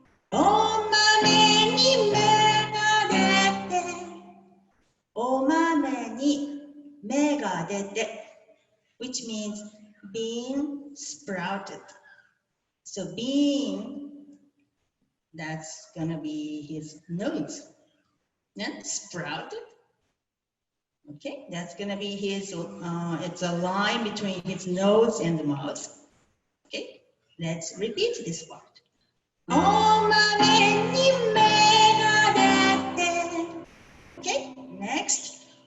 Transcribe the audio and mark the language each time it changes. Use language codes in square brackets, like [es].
[ja] お豆に芽が出て、お豆に芽が出て [en] which means being sprouted. So being, that's gonna be his nose. And sprouted. Okay, that's gonna be his, it's a line between his nose and the mouth. Okay, let's repeat this part. [ja] お豆に芽が出て [en] Okay, next.